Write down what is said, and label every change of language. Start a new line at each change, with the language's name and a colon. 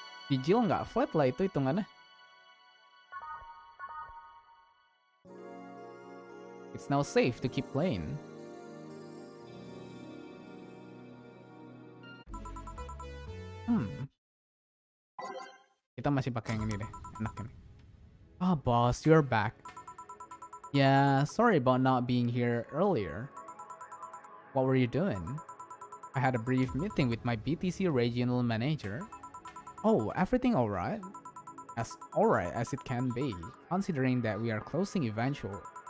Indonesian: Vigil nggak flat lah itu hitungannya.
English: It's now safe to keep playing.
Indonesian: Kita masih pakai yang ini deh, enak ini.
English: Ah, boss, you're back. Yeah, sorry about not being here earlier. What were you doing? I had a brief meeting with my BTC regional manager. Oh, everything alright? As alright as it can be, considering that we are closing eventually.